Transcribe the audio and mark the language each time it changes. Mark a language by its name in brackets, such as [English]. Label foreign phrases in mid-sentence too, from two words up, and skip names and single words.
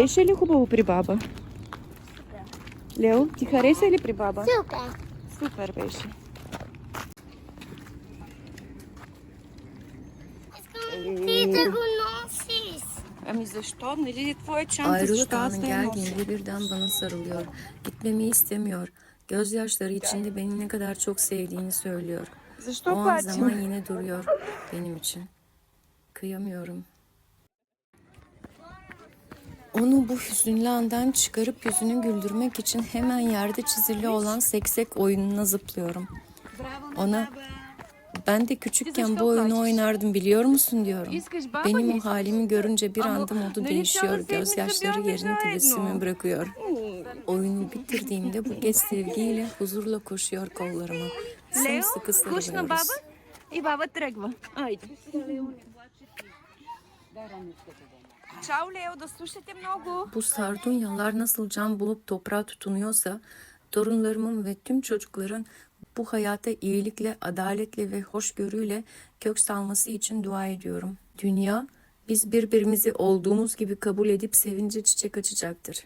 [Bulgarian] Беше ли хубаво при баба? Лео, ти хареса ли при баба? супер. Супер беше. Искам ти да го носиш. Ами защо? Нали твоя чанта? [Turkish] Ayrılık [Bulgarian] Защо аз [Turkish] anı [Bulgarian] не я нося? [Turkish] geldiğinde birden bana sarılıyor. Gitmemi istemiyor. Gözyaşları içinde beni ne kadar çok sevdiğini söylüyor. O [Bulgarian] Защо [Turkish] an [Bulgarian] плачем? [Turkish] zaman yine duruyor benim için. Kıyamıyorum. Onu bu hüzünlü andan çıkarıp yüzünü güldürmek için hemen yerde çizili olan seksek oyununa zıplıyorum. Ona ben de küçükken bu oyunu oynardım biliyor musun diyorum. [Bulgarian] Искаш баба [Turkish] Benim o [Bulgarian] ли? [Turkish] halimi görünce bir Ama anda modu [Bulgarian] нали [Turkish] değişiyor. [Bulgarian] цяла седмица [Turkish] Gözyaşları [Bulgarian] бяхме [Turkish] yerini tebessüme [Bulgarian] заедно? [Turkish] bırakıyor. Oyunu bitirdiğimde bu kez sevgiyle, huzurla koşuyor kollarıma. [Bulgarian] Лео, [Turkish] Sımsıkı [Bulgarian] скучна баба [Turkish] sarılıyoruz. [Bulgarian] и баба тръгва. Айде. Чао, Лео, да слушате много. [Turkish] Bu sardunyalar nasıl can bulup toprağa tutunuyorsa, torunlarımın ve tüm çocukların bu hayata iyilikle, adaletle ve hoşgörüyle kök salması için dua ediyorum. Dünya, biz birbirimizi olduğumuz gibi kabul edip sevince çiçek açacaktır.